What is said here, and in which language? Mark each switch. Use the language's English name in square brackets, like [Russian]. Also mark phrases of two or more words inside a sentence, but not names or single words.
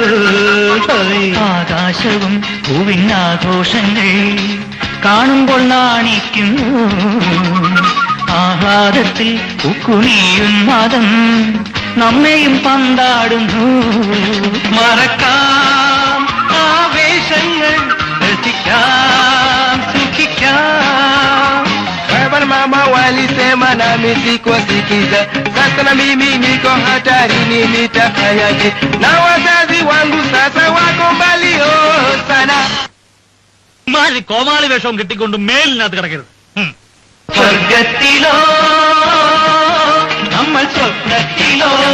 [Malayalam] ആകാശവും ഭൂവിനാഘോഷങ്ങൾ കാണുമ്പോൾ നാണിക്കുന്നു ആഹ്ലാദത്തിൽ പൂക്കുമീയുന്മാദം നമ്മയും പന്താടുന്നു മറക്കാം ആവേശങ്ങൾ രസിക്കാം സുഖിക്കാം [Swahili] Mama walisema nami sikuwasikiza, sasa na mimi niko hatarini, nitafanyaje? Na wazazi wangu sasa wako mbali sana. [Malayalam] മാറി കോമാളി വേഷവും കിട്ടിക്കൊണ്ട് മേലിനകത്ത് കിടക്കരുത്. സ്വർഗത്തിലോ നമ്മൾ സ്വപ്നത്തിലോ